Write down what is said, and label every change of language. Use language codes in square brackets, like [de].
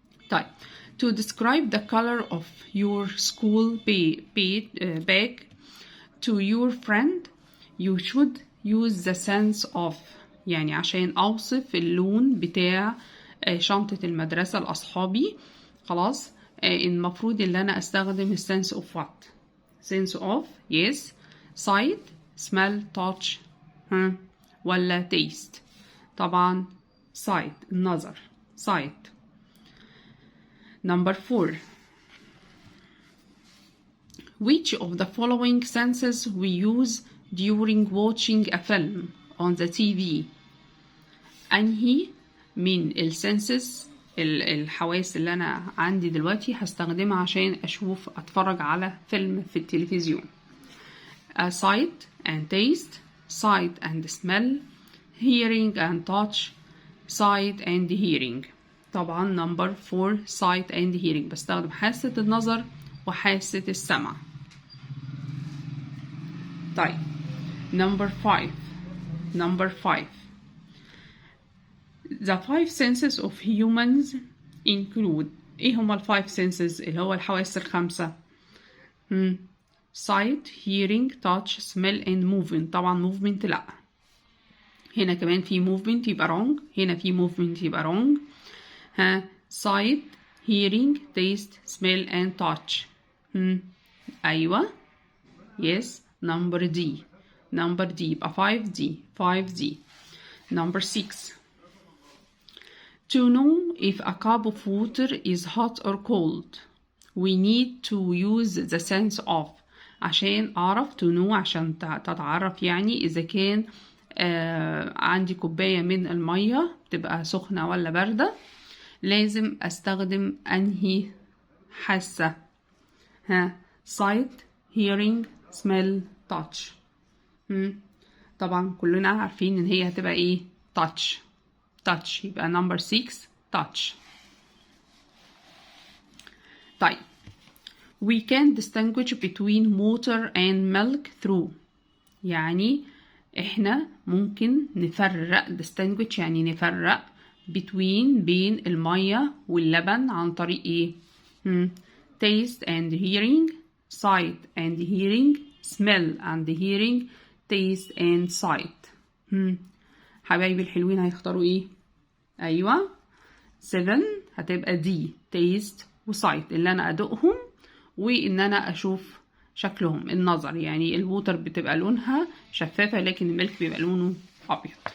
[en] طيب to describe the color of your school bag to your friend you should use the sense of. [ar] يعني عشان أوصف اللون بتاع شنطة المدرسة لأصحابي، خلاص المفروض إن أنا أستخدم [en] sense of what؟ sense of yes, sight, smell, touch [ar] ولا taste؟ طبعا sight النظر sight. [en] Number 4. Which of the following senses we use during watching a film on the TV? [ar] أنهي من السنسز الحواس اللي أنا عندي دلوقتي هستخدمها عشان أتفرج على فيلم في التلفزيون؟ [en] sight and taste, sight and smell, hearing and touch, sight and hearing. [ar] طبعا [en] number 4 sight and hearing، [ar] بستخدم حاسة النظر وحاسة السمع. [en] طيب number 5. The 5 senses of humans include. [ar] ايه هما ال [en] 5 senses [ar] اللي هو الحواس الخمسة؟ [en] sight, hearing, touch, smell and movement. [ar] طبعا movement لا، هنا كمان في movement يبقى wrong، هنا في movement يبقى wrong. [en] sight, hearing, taste, smell and touch. أيوة yes number D يبقى 5D. number 6. To know if a cup of water is hot or cold we need to use the sense of. [ar] عشان أعرف to know عشان تتعرف يعني إذا كان عندي كوباية من المية تبقى سخنة ولا باردة، لازم استخدم انهي حاسة؟ [en] sight, hearing, smell, touch. [ar] طبعا كلنا عارفين ان هي هتبقى ايه؟ touch. [en] يبقى number 6 touch. طيب we can distinguish between water and milk through. [ar] يعني احنا ممكن نفرق distinguish يعني نفرق بين المية واللبن عن طريق ايه؟ [en] taste and hearing, sight and hearing, smell and hearing, taste and sight. [ar] حبايبي الحلوين هيختاروا ايه؟ ايوه 7 هتبقى دي taste وsight، اللي انا ادوقهم وان انا اشوف شكلهم النظر. يعني الووتر بتبقى لونها شفافة لكن الملك بيبقى لونه ابيض.